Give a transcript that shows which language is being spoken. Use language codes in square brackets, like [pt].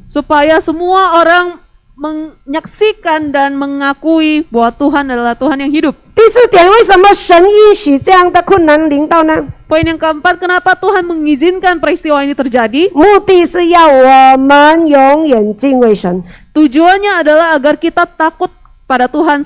[id] Supaya semua orang menyaksikan dan mengakui bahwa Tuhan adalah Tuhan yang hidup. [zh] 第四点，为什么神允许这样的困难临到呢？ [id] Poin yang keempat, kenapa Tuhan mengizinkan peristiwa ini terjadi? [zh] 目的是要我们永远敬畏神。 [id] Tujuannya adalah agar kita takut pada Tuhan